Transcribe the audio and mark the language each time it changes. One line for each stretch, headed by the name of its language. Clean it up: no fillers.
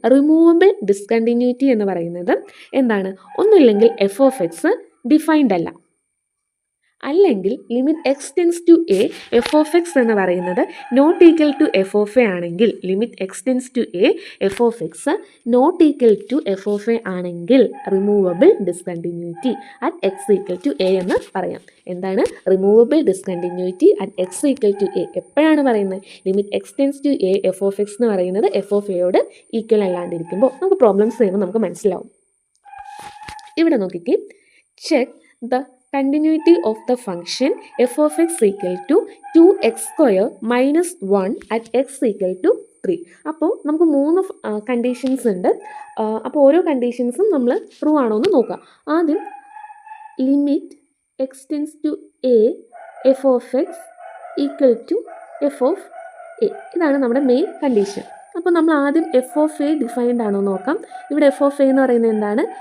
English: removable discontinuity
Malayalam: എന്ന് പറയുന്നത് എന്താണ്? ഒന്നുമില്ലെങ്കിൽ
English: f of x defined
Malayalam: അല്ല, അല്ലെങ്കിൽ
English: limit x tends to a f of x എന്ന് പറയുന്നത് not equal to f of a ആണെങ്കിൽ, limit x tends to a f of x not equal to f of a ആണെങ്കിൽ removable discontinuity at x equal to a
Malayalam: എന്ന് പറയാം. എന്താണ്
English: Removable discontinuity at x equal to a?
Malayalam: എപ്പോഴാണ് പറയുന്നത്?
English: limit x tends to a f of x
Malayalam: എന്ന് പറയുന്നത്
English: f of എയോട് equal
Malayalam: അല്ലാണ്ടിരിക്കുമ്പോൾ. നമുക്ക് problems ചെയ്യുമ്പോൾ നമുക്ക് മനസ്സിലാവും. ഇവിടെ നോക്കിക്കേ,
English: Check the continuity of the function f of x equal to 2x square minus 1 at x equal to 3.
Malayalam: അപ്പോൾ നമുക്ക് 3 കണ്ടീഷൻസ് ഉണ്ട്.
English: അപ്പോൾ ഓരോ കണ്ടീഷൻസും നമ്മൾ ട്രൂ
Malayalam: ആണോ എന്ന് നോക്കാം. ആദ്യം
English: limit x tends to a f of x equal to f of a,
Malayalam: ഇതാണ് നമ്മുടെ
English: Main condition.
Malayalam: അപ്പോൾ നമ്മൾ ആദ്യം എഫ് ഓഫ് എ ഡിഫൈൻഡ് ആണോ നോക്കാം. ഇവിടെ എഫ് ഓഫ് എ എന്ന് പറയുന്നത് എന്താണ്?